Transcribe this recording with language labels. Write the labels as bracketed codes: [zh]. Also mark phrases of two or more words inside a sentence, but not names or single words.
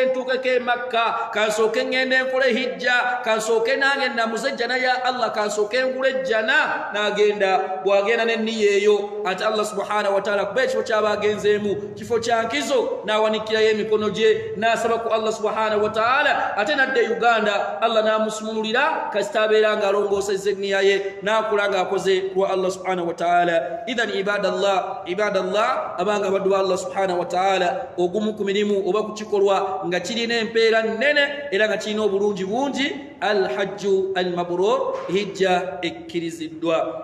[lg] ntuukeko e Makka kansooke ngende nkole hijja kansooke nange namuze ejjana ya Allah kansooke ngule ejjana n'agenda bw'agenda n'enniya eyo ate [ar] الله سبحانه وتعالى [lg] kuba ekifo ky'abagenzeemu kifo kya nkizo n'awanikirayo emikono gye n'asaba ku [ar] الله سبحانه وتعالى [lg] ate nadde Uganda Allah n'amusumululira kasita abeera ng'alongoosezza enniya ye n'akula ng'akoze kuwa [ar] الله سبحانه وتعالى. إذن عباد الله [lg] abanga baddu ba [ar] الله سبحانه وتعالى [lg] ogumu ku mirimu oba ku kikolwa nga kirina empeera nnene era nga kirina obulungi bungi [ar] الحج المبرور [lg] hijja ekkiriziddwa.